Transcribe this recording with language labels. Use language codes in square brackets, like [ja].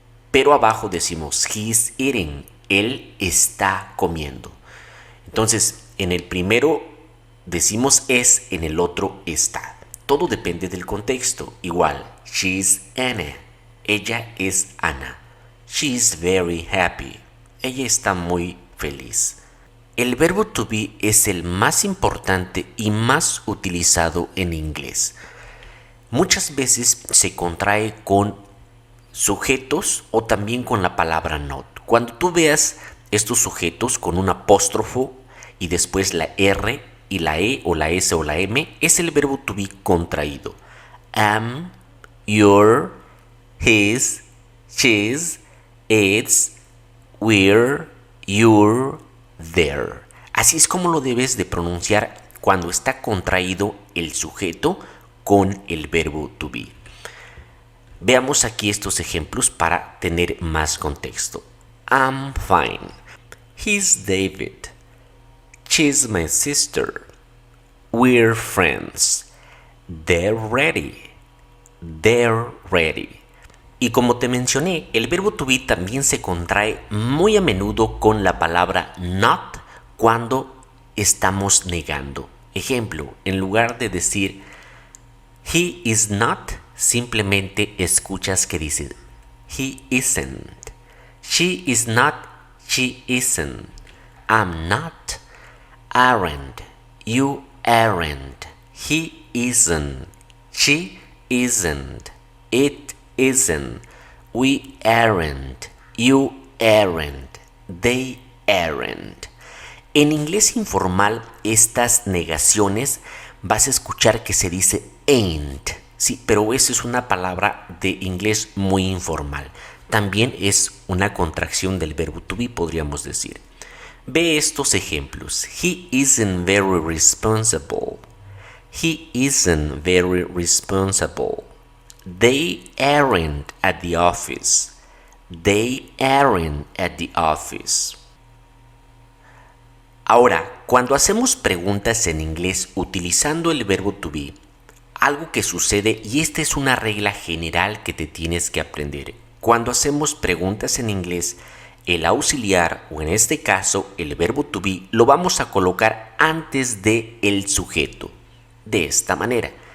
[es] Pero abajo decimos [en] he's eating. [es] Él está comiendo. Entonces, en el primero decimos es, en el otro está. Todo depende del contexto. Igual, [en] she's Anna. [es] Ella es Ana. [en] She's very happy. [es] Ella está muy feliz. El verbo to be es el más importante y más utilizado en inglés. Muchas veces se contrae con sujetos o también con la palabra not. Cuando tú veas estos sujetos con un apóstrofo y después la R y la E o la S o la M, es el verbo to be contraído. [en] Am, your, his, she's, it's, we're, you're, there. [es] Así es como lo debes de pronunciar cuando está contraído el sujeto con el verbo to be. Veamos aquí estos ejemplos para tener más contexto. [en] I'm fine. He's David. She's my sister. We're friends. They're ready. They're ready. [es] Y como te mencioné, el verbo to be también se contrae muy a menudo con la palabra not cuando estamos negando. Ejemplo, en lugar de decir he is not, simplemente escuchas que dice he isn't. [en] She is not, she isn't. I'm not, aren't, you aren't. He isn't, she isn't, it isn't, we aren't, you aren't, they aren't. [es] En inglés informal, estas negaciones vas a escuchar que se dice ain't. Sí, pero eso es una palabra de inglés muy informal. También es una contracción del verbo to be, podríamos decir. Ve estos ejemplos. [en] He isn't very responsible. He isn't very responsible. They aren't at the office. They aren't at the office. [es] Ahora, cuando hacemos preguntas en inglés utilizando el verbo to be, algo que sucede, y esta es una regla general que te tienes que aprender. Cuando hacemos preguntas en inglés, el auxiliar, o en este caso el verbo to be, lo vamos a colocar antes de el sujeto. De esta manera.